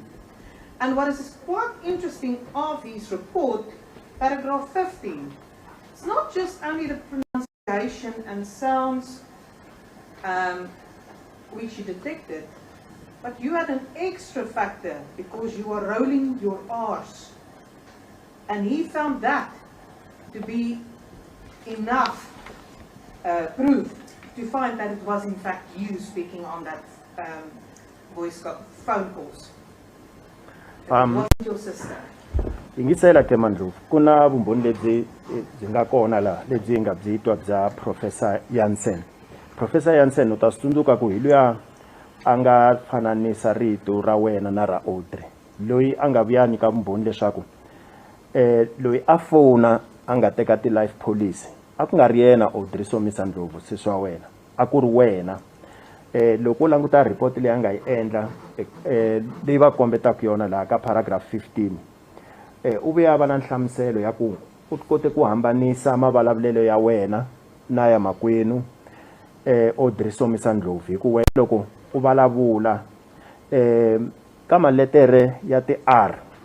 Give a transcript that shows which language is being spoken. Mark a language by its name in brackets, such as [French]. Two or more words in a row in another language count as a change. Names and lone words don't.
[English] And what is quite interesting of his report, paragraph 15, it's not just only the pronunciation and sounds which you detected, but you had an extra factor because you were rolling your R's. And he found that to be enough proof to find that it was in fact you speaking on that phone calls. It wasn't your sister. [Tsonga] Ingisela ke Mandlovu kuna vumbhoni lebyi byi nga kona la lebyi nga byi twa bya Professor Jansen. Professor Jansen u ta swi tsundzuka ku hi luya a nga fananisa rito ra wena na ra Audrey loyi a nga vuya nyika vumbhoni leswaku loyi a fona a nga teka ti- [English] life policy [Tsonga] a ku nga ri yena Audrey Somizi Ndlovu sesi wa wena a ku ri wena. Loko u languta report leyi a nga yi endla leyi va kombetaka yona laha ka paragraph 15 u vuya va na nhlamuselo ya ku u kote ku hambanisa mavulavulelo ya wena na ya makwenu Audrey Somizi Ndlovu hi ku wena loko u vulavula ka maletere ya ti-R